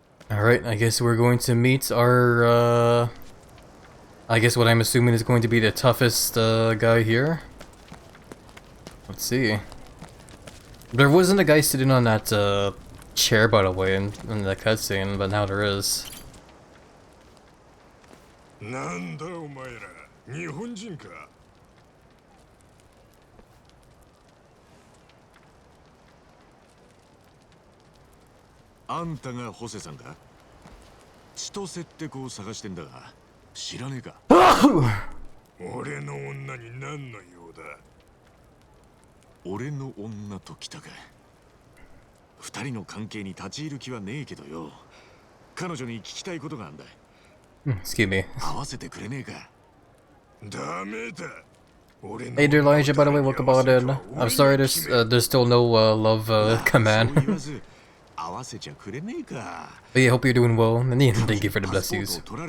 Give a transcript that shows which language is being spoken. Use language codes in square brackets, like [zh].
[en] Alright, I guess we're going to meet our, I guess what I'm assuming is going to be the toughest, guy here. Let's see. There wasn't a guy sitting on that, chair, by the way, in the cutscene, but now there is. [ja] なんだお前ら、日本人か。あんたがホセさんか？千歳って子を探してんだが、知らねえか？俺の女に何の用だ？俺の女と来たか。二人の関係に立ち入る気はねえけどよ。彼女に聞きたいことがあんだ。 [en] Excuse me. [ja] 合わせてくれねえか？ダメだ。 [en] Hey there, Elijah, by the way, welcome on in. I'm sorry, there's still no love command. But yeah, hope you're doing well, and thank you for the blessings.